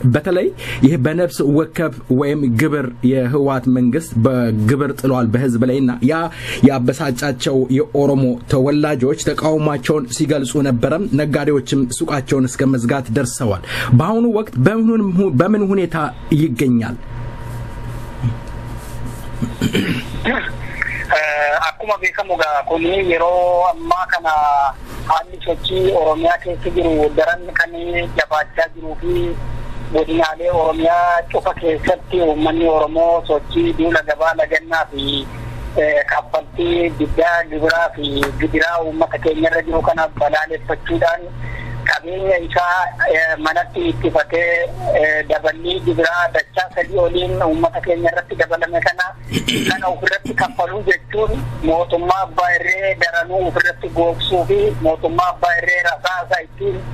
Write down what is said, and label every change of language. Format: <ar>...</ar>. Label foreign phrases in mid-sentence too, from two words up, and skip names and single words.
<am>በተለይ ይሄ በነፍስ ወከብ ወይም ግብር የህዋት መንግስት በግብር ጥሏል በህዝብ ላይና ያ ያበሳጫቸው የኦሮሞ ተወላጆች ተቃውሟቸውን ሲገልጹ ነበር። ነጋዴዎችም ሱቃቸውን እስከ መዝጋት ደርሰዋል። በአሁኑ ወቅት በምን ሁኔታ ይገኛል?</am> <om>akkuma beekamuga kuni yeroo ammaa kana haalli sochii oromiyaa keessa jiru daran kan jabaachaa jiruu fi godinaalee oromiyaa cufa keessatti uummanni oromoo sochii duula gabaa lagannaa fi kaffaltii diddaa gibiraa fi gidiraa uummata keenyarra jiru kana balaaleffachuudhaan qabeenya isaa manatti ittifatee dabalii gibiraa dachaa sadii oliin uummata keenyarratti dabalame kana ofirratti kaffaluu jechuun mootummaa abbaa irree daranuu ofirratti googsuu fi mootummaa abbaa irree rasaasa ittiin</om>